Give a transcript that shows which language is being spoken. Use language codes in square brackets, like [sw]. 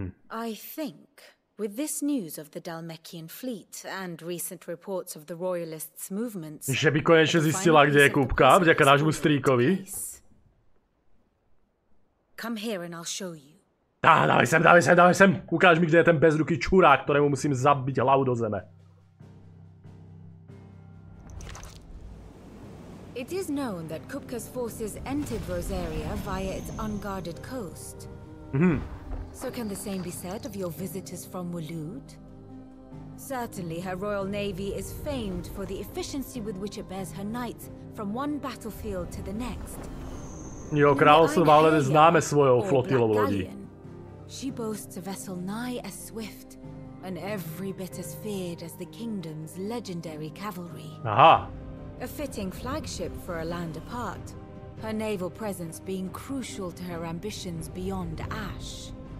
[en] I think, with this news of the Dalmekian fleet and recent reports of the Royalists' movements, [sk] že by konečne zistila, kde je Kupka, vďaka nášmu strýkovi. [en] Come here and I'll show you. [sk] Dávaj sem. Ukáž mi, kde je ten bezruký čurák, ktorému musím zabiť hlavu do zeme. [en] It is known that Kupka's forces entered Rosaria via its unguarded coast. So can the same be said of your visitors from Waloed? Certainly her royal navy is famed for the efficiency with which it bears her knights from one battlefield to the next. [sk] Jo, kráľovstvo má len známe svojou flotilou lodí. [en] She boasts a vessel nigh as swift and every bit as feared as the kingdom's legendary cavalry. Aha. A fitting flagship for a land apart, her naval presence being crucial to her ambitions beyond Ash.